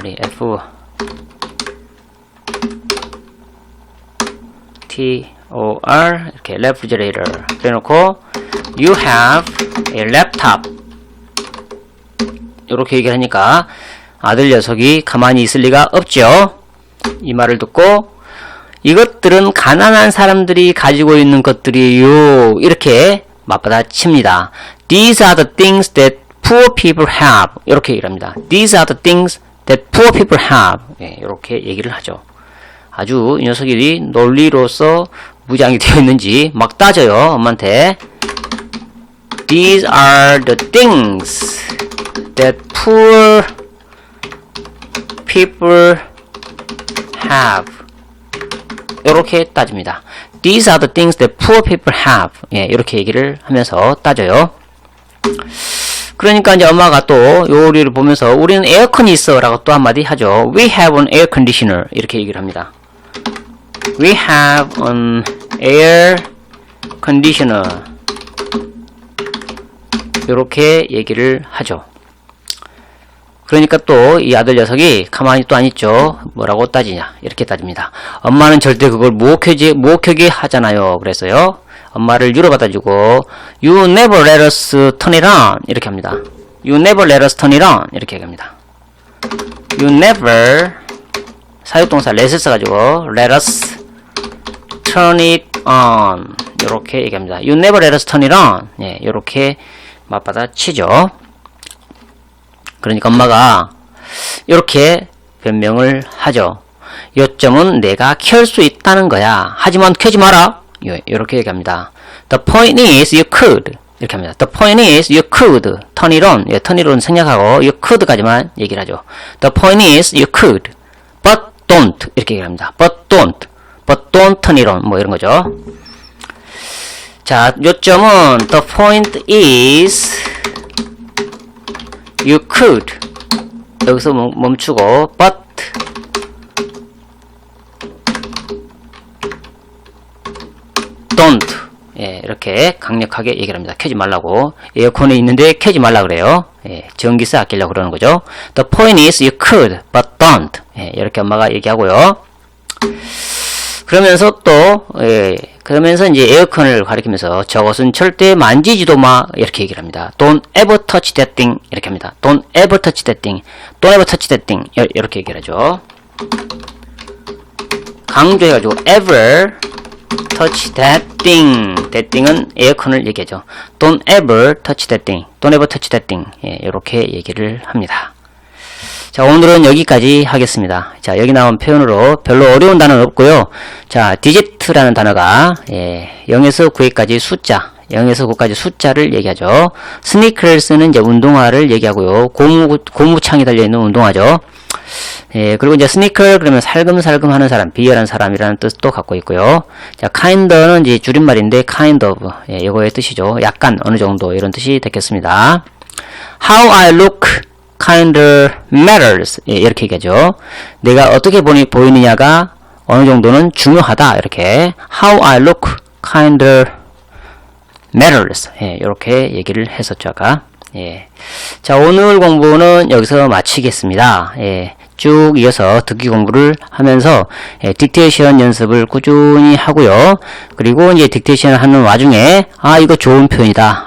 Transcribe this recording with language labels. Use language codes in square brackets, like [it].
[en] F-T-O-R 이렇게 refrigerator. [ko] 그래놓고 [en] you have a laptop. [ko] 이렇게 얘기를 하니까 아들 녀석이 가만히 있을 리가 없죠. 이 말을 듣고 이것들은 가난한 사람들이 가지고 있는 것들이에요. 이렇게 맞받아 칩니다. [en] These are the things that poor people have. [ko] 이렇게 얘기를 합니다. [en] These are the things that poor people have. [ko] 예, 이렇게 얘기를 하죠. 아주 이 녀석이 논리로서 무장이 되어 있는지 막 따져요. 엄마한테. [en] These are the things that poor people have. [ko] 이렇게 따집니다. [en] These are the things that poor people have. [ko] 예, 이렇게 얘기를 하면서 따져요. 그러니까 이제 엄마가 또 요리를 보면서 우리는 에어컨이 있어 라고 또 한마디 하죠. [en] We have an air conditioner. [ko] 이렇게 얘기를 합니다. [en] We have an air conditioner. [ko] 이렇게 얘기를 하죠. 그러니까 또 이 아들 녀석이 가만히 또 안 있죠. 뭐라고 따지냐. 이렇게 따집니다. 엄마는 절대 그걸 모욕하게 하잖아요. 그래서요. 엄마를 유로받아주고 [en] You never let us turn it on. [ko] 이렇게 합니다. [en] You never let us turn it on. [ko] 이렇게 얘기합니다. [en] You never [ko] 사역동사 let을 써가지고 [en] let us turn it on. [ko] 이렇게 얘기합니다. [en] You never let us turn it on. [ko] 예, 이렇게 맞받아 치죠. 그러니까 엄마가 이렇게 변명을 하죠. 요점은 내가 켤 수 있다는 거야. 하지만 켜지 마라. 이렇게 얘기합니다. [en] The point is you could. [ko] 이렇게 합니다. [en] The point is you could turn it on. [ko] 예, turn it on 생략하고 you could까지만 얘기를 하죠. [en] The point is you could. But don't. [ko] 이렇게 얘기합니다. [en] But don't. But don't turn it on. 뭐 이런 거죠. [ko] 자, 요점은 [en] the point is you could. [ko] 여기서 멈추고 but don't. 예, 이렇게 강력하게 얘기를 합니다. 켜지 말라고. 에어컨에 있는데 켜지 말라 그래요. 예, 전기세 아끼려고 그러는 거죠. [en] The point is you could, but don't. [ko] 예, 이렇게 엄마가 얘기하고요. 그러면서 또, 예, 그러면서 이제 에어컨을 가리키면서 저것은 절대 만지지도 마. 이렇게 얘기를 합니다. [en] Don't ever touch that thing. [ko] 이렇게 합니다. [en] Don't ever touch that thing. Don't ever touch that thing. [ko] 이렇게 얘기를 하죠. 강조해가지고 [en] ever touch that thing. [ko] That thing은 에어컨을 얘기하죠. [en] Don't ever touch that thing. Don't ever touch that thing. [ko] 예, 이렇게 얘기를 합니다. 자, 오늘은 여기까지 하겠습니다. 자, 여기 나온 표현으로 별로 어려운 단어는 없고요. 자, digit라는 단어가 0에서 9까지 숫자, 0에서 9까지 숫자를 얘기하죠. sneakers는 이제 운동화를 얘기하고요. 고무창이 달려있는 운동화죠. 예, 그리고 이제 sneaker 그러면 살금살금 하는 사람, 비열한 사람이라는 뜻도 갖고 있고요. 자, kind는 이제 줄임말인데 kind of, 예, 이거의 뜻이죠. 약간, 어느 정도 이런 뜻이 되겠습니다. [en] How I look kind matters. [ko] 예, 이렇게 얘기하죠. 내가 어떻게 보이느냐가 어느 정도는 중요하다. 이렇게 [en] How I look kind matters. [ko] 예, 이렇게 얘기를 했었죠. 아까. 예. 자, 오늘 공부는 여기서 마치겠습니다. 예, 쭉 이어서 듣기 공부를 하면서 딕테이션 연습을 꾸준히 하고요. 그리고 이제 딕테이션 하는 와중에 이거 좋은 표현이다.